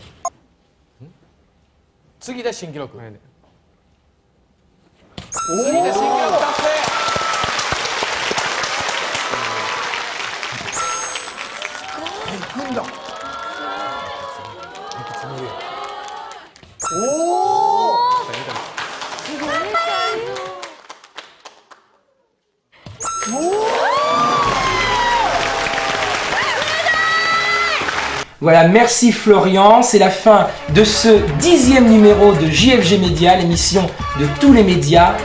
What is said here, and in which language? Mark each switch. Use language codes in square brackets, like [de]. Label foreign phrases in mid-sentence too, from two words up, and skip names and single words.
[ja] 次で新記録。次で新記録達成。行くんだ。おお。 [fr] Voilà, merci Florian, c'est la fin de ce 10e numéro de JFG Média, l'émission de tous les médias.